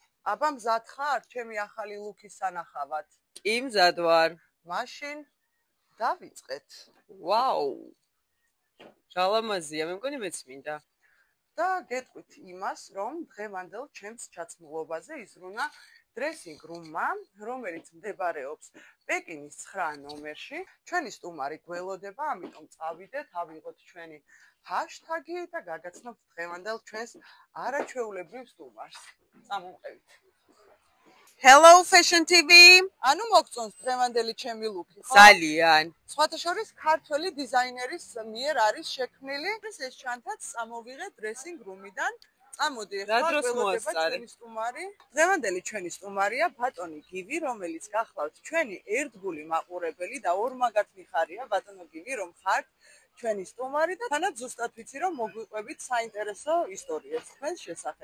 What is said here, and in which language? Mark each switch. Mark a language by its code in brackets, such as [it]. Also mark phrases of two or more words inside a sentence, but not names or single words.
[ka] აბა მზად ხარ ჩემი ახალი ლუკის სანახავად? კი მზად ვარ. მაშინ დავიწყეთ. ვაუ. ჟალამაზია, მე მგონი მეც მინდა. და გეტყვით იმას, რომ დღევანდელ ჩემს ჩაცმულობაზე იზრუნა [en] dressing room- [ka] მა, რომელიც მდებარეობს პეკინის 9 ნომერში. ჩვენი სტუმარი გველოდება, ამიტომ წავიდეთ, ავიღოთ ჩვენი ჰაშტაგი და გაგაცნობთ დღევანდელ ჩვენს არაჩვეულებრივ სტუმარს. წამომყევით. [en] Hello Fashion TV. [ka] ანუ მოგწონს დღევანდელი ჩემი ლუკი, ხო? ძალიან. სხვათა შორის ქართველი დიზაინერის მიერ არის შექმნილი. ეს ჩანთაც წამოვიღე [en] dressing room- [ka] იდან. წამოდი ახლა გველოდება ჩვენი სტუმარი. დღევანდელი ჩვენი სტუმარია ბატონი გივი, რომელიც გახლავთ ჩვენი ერთგული მაყურებელი და ორმაგად მიხარია ბატონო გივი, რომ ხართ ჩვენი სტუმარი და თანაც ზუსტად ვიცი, რომ მოგვიყვებით საინტერესო ისტორიებს თქვენს შესახებ.